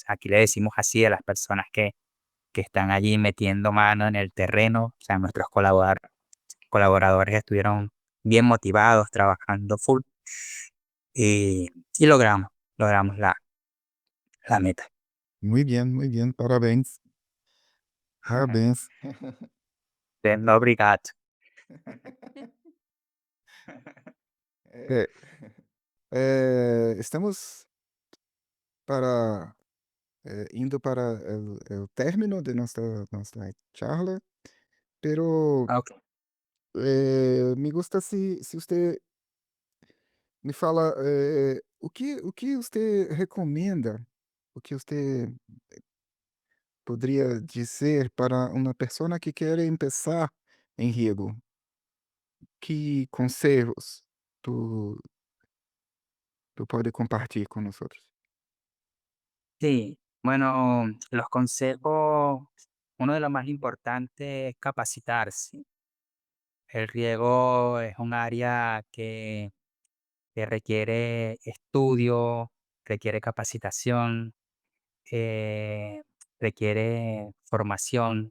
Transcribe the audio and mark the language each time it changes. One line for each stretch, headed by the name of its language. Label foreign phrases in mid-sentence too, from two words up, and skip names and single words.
Spanish: Aquí le decimos así a las personas que están allí metiendo mano en el terreno. O sea, nuestros colaboradores estuvieron bien motivados, trabajando full y, y logramos la meta. Muy bien,
Portuguese: parabéns, parabéns. Obrigado.
Spanish: Eh, estamos
Portuguese: para indo
Spanish: para el término de nuestra charla, pero Ok. me gusta
Portuguese: se você me fala o que você recomenda, o que você poderia dizer para uma pessoa que quer começar em Riego. Que conselhos tu, tu pode compartilhar com nós?
Spanish: Sí, bueno, los consejos, uno de los más importantes es capacitarse. El riego es un área que requiere estudio, requiere capacitación, eh, requiere formación.